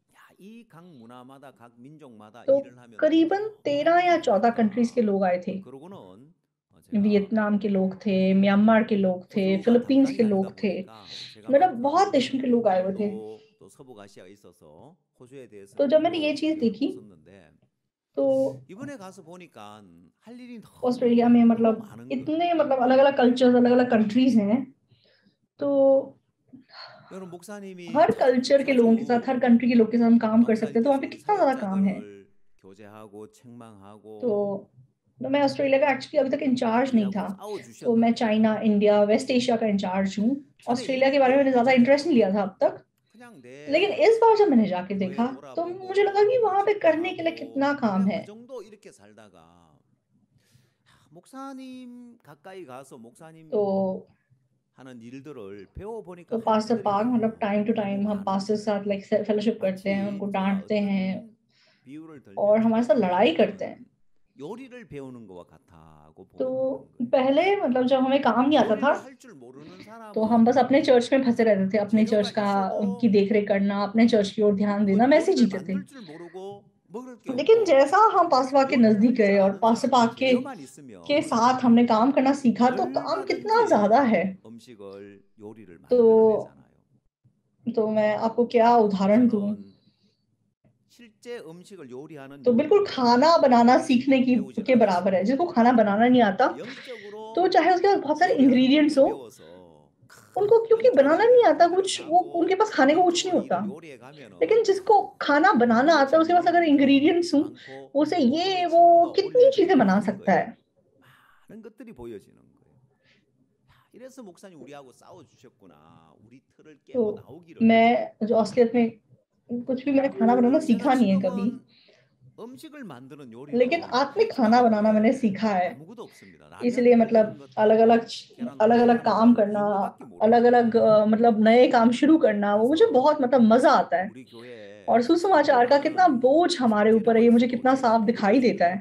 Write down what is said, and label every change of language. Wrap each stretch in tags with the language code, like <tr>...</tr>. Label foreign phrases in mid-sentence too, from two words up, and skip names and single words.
<hi>तो करीबन 13 या 14 कंट्रीज के लोग आए थे। वियतनाम के लोग थे, म्यांमार के लोग थे, फिलीपींस के लोग थे, मतलब बहुत देशों के लोग आए हुए थे। तो जब मैंने ये चीज देखी तो</hi> <ko>이번에 가서 보니까 할 일이</ko> <hi>ऑस्ट्रेलिया में</hi> <ko>너무</ko> <hi>मतलब</hi> <ko>많은 거예요.</ko> <hi>इतने मतलब अलग अलग कल्चर्स अलग अलग कंट्रीज हैं, तो</hi> <ko>여러분 목사님이</ko> <hi>हर कल्चर के लोगों के साथ, हर</hi> <ko>자주</ko> <hi>कंट्री के लोगों के साथ हम काम कर सकते हैं, तो वहाँ पे</hi> <ko>목사님께서</ko> <hi>कितना ज़्यादा काम है।</hi> <ko>사역자들을 교제하고 책망하고</ko> <hi>तो मैं ऑस्ट्रेलिया का एक्चुअली अभी तक इंचार्ज नहीं था, तो मैं चाइना, इंडिया, वेस्ट एशिया का इंचार्ज हूँ। ऑस्ट्रेलिया के बारे में मैंने ज़्यादा इंटरेस्ट नहीं लिया था अब तक, लेकिन इस बार जब मैंने जाके देखा तो मुझे लगा कि वहाँ पे करने के लिए कितना काम है।</hi> <ko>그 정도 이렇게 살다가 목사님 가까이 가서 목사님</ko> <hi>तो</hi> <ko>하는 일들을 배워 보니까</ko> <hi>तो पास्टर पार्क मतलब</hi> <en>time to time</en> <hi>हम पास्टर के साथ</hi> <en>like fellowship</en> <hi>करते हैं, उनको डांटते हैं और हमारे साथ लड़ाई करते हैं।</hi> <ko>요리를 배우는 거와 같다고</ko> <hi>तो</hi> <ko>보는</ko> <hi>पहले मतलब जब हमें काम नहीं आता था</hi> <ko>할줄 모르는 사람은</ko> <hi>तो हम बस अपने चर्च में फंसे रहते थे, अपने चर्च का की देखरेख करना, अपने चर्च की ओर ध्यान देना, हम ऐसे ही जीते थे।</hi> <ko>만들 줄 모르고 먹을 게</ko> <hi>लेकिन</hi> <ko>없고</ko> <hi>जैसा हम पास्टर पार्क के नजदीक गए और पास्टर पार्क</hi> <ko>재료만 있으면</ko> <hi>के साथ हमने काम करना सीखा तो काम कितना ज्यादा है।</hi> <ko>음식을 요리를</ko> <hi>तो</hi> <ko>만들어내잖아요.</ko> <hi>मैं आपको क्या उदाहरण दूं,</hi> <ko>실제 음식을 요리하는</ko> <hi>तो बिल्कुल खाना बनाना सीखने की के बराबर है। जिसको खाना बनाना नहीं आता तो चाहे उसके पास बहुत सारे इंग्रेडिएंट्स हो, उनको क्योंकि बनाना नहीं आता कुछ, वो उनके पास खाने को कुछ नहीं होता। लेकिन जिसको खाना बनाना आता है उसके पास अगर इंग्रेडिएंट्स हो, उसे ये वो कितनी चीजें बना सकता है।</hi> <ko>많은 것들이 보여지는 거예요. 이래서 목사님 우리하고 싸워 주셨구나. 우리 틀을 깨고</ko> <hi>तो</hi> <ko>나오기를.</ko> <hi>मैं जो ऑस्ट्रेलिया में कुछ भी मैंने खाना बनाना सीखा नहीं है कभी,</hi> <ko>음식을 만드는 요리는</ko> <hi>लेकिन आत्मिक खाना बनाना मैंने सीखा है। इसलिए मतलब अलग अलग काम करना, अलग अलग मतलब नए काम शुरू करना, वो मुझे बहुत मतलब मजा आता है। और सुसमाचार का कितना बोझ हमारे ऊपर है, ये मुझे कितना साफ दिखाई देता है।</hi>